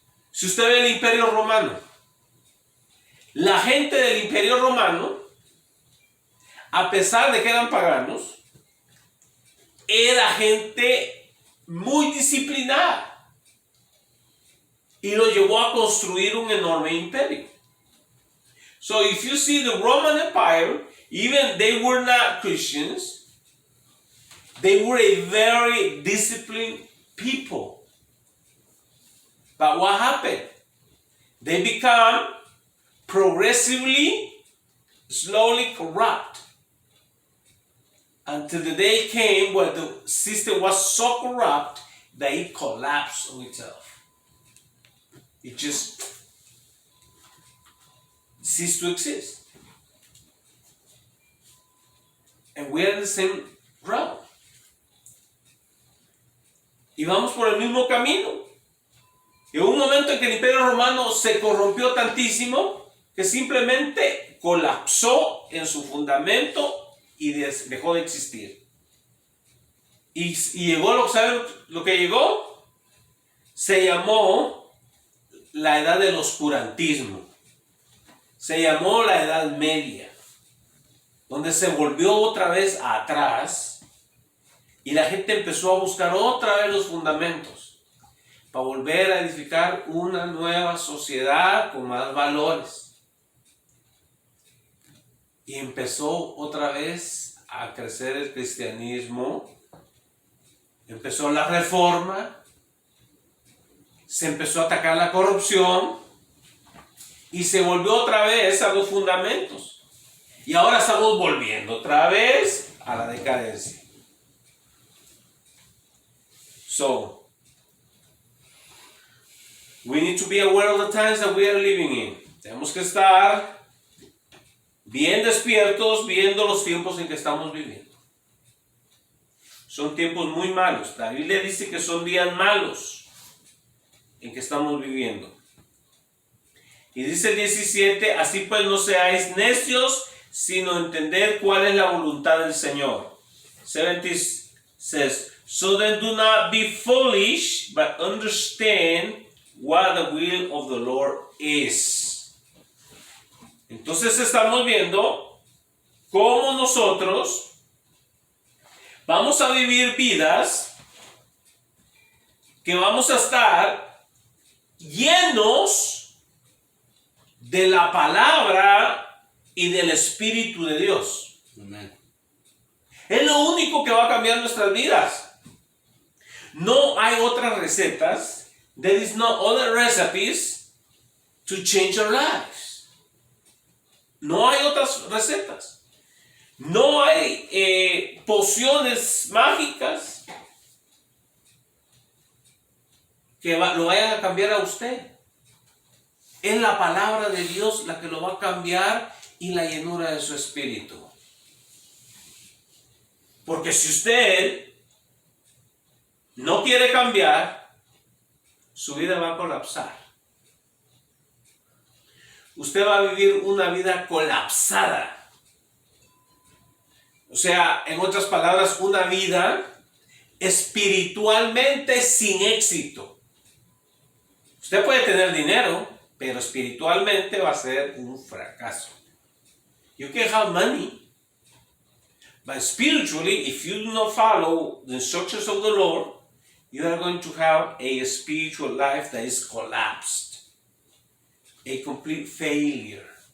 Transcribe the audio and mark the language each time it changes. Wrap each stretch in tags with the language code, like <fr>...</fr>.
<es>Si usted ve el Imperio Romano, la gente del Imperio Romano, a pesar de que eran paganos, era gente muy disciplinada. Y lo llevó a construir un enorme imperio.</es> <en>So if you see the Roman Empire, even they were not Christians, they were a very disciplined people. But what happened? They become progressively, slowly corrupt. Until the day came where the system was so corrupt that it collapsed on itself. It just ceased to exist. And we are in the same route.</en> <es>Y vamos por el mismo camino. Y hubo un momento en que el Imperio Romano se corrompió tantísimo que simplemente colapsó en su fundamento y dejó de existir. Y llegó, ¿saben lo que llegó? Se llamó la edad del oscurantismo. Se llamó la Edad Media, donde se volvió otra vez atrás y la gente empezó a buscar otra vez los fundamentos para volver a edificar una nueva sociedad con más valores. Y empezó otra vez a crecer el cristianismo, empezó la reforma, se empezó a atacar la corrupción y se volvió otra vez a los fundamentos. Y ahora estamos volviendo otra vez a la decadencia.</es> <en>So, we need to be aware of the times that we are living in.</en> <es>Tenemos que estar bien despiertos viendo los tiempos en que estamos viviendo. Son tiempos muy malos. La Biblia dice que son días malos en que estamos viviendo. Y dice el 17, así pues no seáis necios, sino entender cuál es la voluntad del Señor.</es> <en>17 says, so then do not be foolish, but understand what the will of the Lord is.</en> <es>Entonces estamos viendo cómo nosotros vamos a vivir vidas que vamos a estar llenos de la palabra y del Espíritu de Dios. Amén. Es lo único que va a cambiar nuestras vidas. No hay otras recetas.</es> <en>There is no other recipes to change our lives.</en> <es>No hay otras recetas. No hay pociones mágicas que lo vayan a cambiar a usted. Es la palabra de Dios la que lo va a cambiar y la llenura de su espíritu. Porque si usted no quiere cambiar, su vida va a colapsar. Usted va a vivir una vida colapsada. O sea, en otras palabras, una vida espiritualmente sin éxito. Usted puede tener dinero, pero espiritualmente va a ser un fracaso.</es> <en>You can have money, but spiritually, if you do not follow the instructions of the Lord, you are going to have a spiritual life that is collapsed, a complete failure.</en>